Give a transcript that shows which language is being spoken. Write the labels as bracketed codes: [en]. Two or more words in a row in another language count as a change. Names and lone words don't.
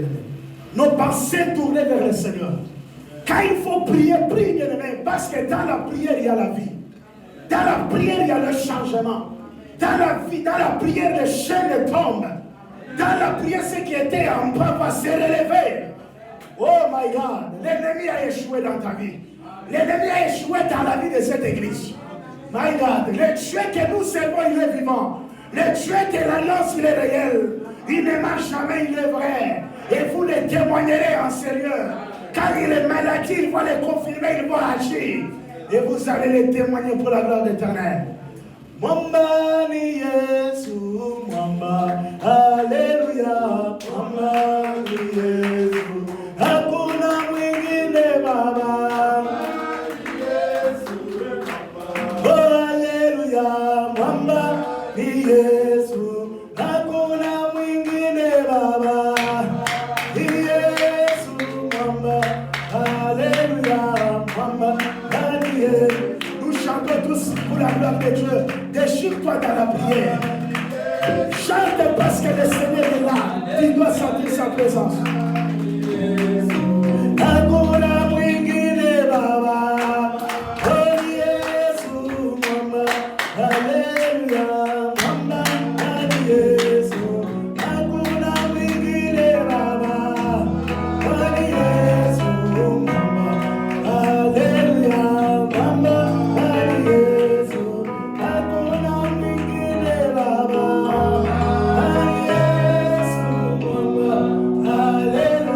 [fr] Nos pensées tournées vers le Seigneur. Quand il faut prier, prie, bien-aimé, parce que dans la prière, il y a la vie. Dans la prière, il y a le changement. Dans la vie, dans la prière, les chaînes tombent. Dans la prière, ce qui était en bas va se relever. [en] Oh my God, [fr] l'ennemi a échoué dans ta vie. L'ennemi a échoué dans la vie de cette église. [en] My God, [fr] le Dieu que nous servons, il est vivant. Le Dieu de l'alliance, il est réel. Il ne marche jamais, il est vrai. Et vous le témoignerez en sérieux. Quand il est maladie, il va le confirmer, il va agir. Et vous allez le témoigner pour la gloire d'Éternel. [sw] Mwamba ni Yesu, mwamba, Alléluia, mwamba ni Yesu, hakuna mwingine Baba. Oh Alléluia, mwamba ni Yesu, hakuna mwingine Baba. Ni Yesu, mwamba, Alléluia, mwamba ni Yesu. [fr] Nous chantons tous pour la gloire de Dieu. Déchire-toi dans la prière. Chante parce que le Seigneur est là. Tu dois sentir sa présence. [sw] Hakuna mwingine Baba. Oh Yesu, mama. Haleluya, mama. Yesu. Hakuna mwingine Baba. Oh Yesu, mama. Haleluya, mama. Hallelujah.